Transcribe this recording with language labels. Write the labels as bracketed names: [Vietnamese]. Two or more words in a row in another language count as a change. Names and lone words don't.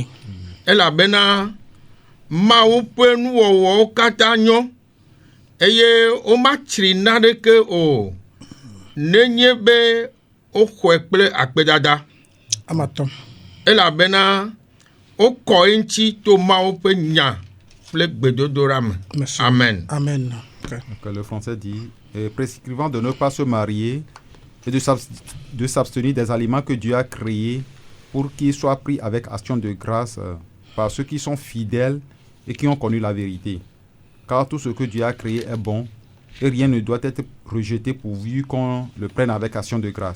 [Ewe] Elabena Mawu ƒe nuwɔwɔwo katã nyɔ eye womatsri naneke o nenye be woxɔe kple akpedada. Amato. Elabena wokɔ eŋuti to Mawu ƒe nya kple gbedodoɖa me. Amen. Amen. Okay. [French] Donc, le français dit prescrivant de ne pas se marier et de s'abstenir des aliments que Dieu a créés pour qu'ils soient pris avec action de grâce par ceux qui sont fidèles et qui ont connu la vérité. Car tout ce que Dieu a créé est bon et rien ne doit être rejeté pourvu qu'on le prenne avec action de grâce.